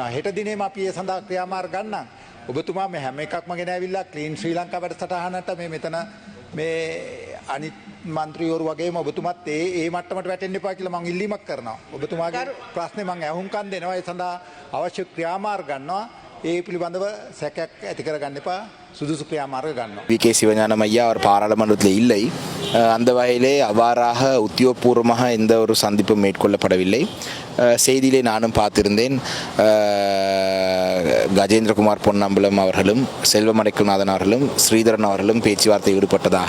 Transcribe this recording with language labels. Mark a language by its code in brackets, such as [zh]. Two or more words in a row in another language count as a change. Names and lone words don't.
[si] හෙට දිනේම අපි ඒ සඳහා ක්‍රියාමාර්ග ගන්නම්. ඔබතුමා මේ හැම එකක්ම ගෙනවිලා ක්ලීන් ශ්‍රී ලංකා වැඩසටහනට මේ මෙතන මේ අනිත් මන්ත්‍රීවරු වගේම ඔබතුමාත් ඒ මට්ටමට වැටෙන්න එපා කියලා මම ඉල්ලීමක් කරනවා. ඔබතුමාගේ ප්‍රශ්නේ මම අහුම්කම් දෙනවා. ඒ සඳහා අවශ්‍ය ක්‍රියාමාර්ග ගන්නවා. ඒ පිළිබඳව සැකයක් ඇති කරගන්න එපா. සුදුසු ක්‍රියාමාර්ග ගන්නම්. [ta] வி.கே. சிவஞானம் ஐயா அவர் பாராளுமன்றத்தில் இல்லை. அந்த வகையிலே அவ்வாறாக உத்தியோகபூர்வமாக எந்த ஒரு சந்திப்பும் மேற்கொள்ளப்படவில்லை. செய்தியிலே நானும் பார்த்திருந்தேன். கஜேந்திரகுமார் பொன்னம்பலம் அவர்களும் செல்வம் அடைக்கல்நாதன் அவர்களும் ஸ்ரீதரன் அவர்களும் பேச்சுவார்த்தை ஈடுபட்டதாக.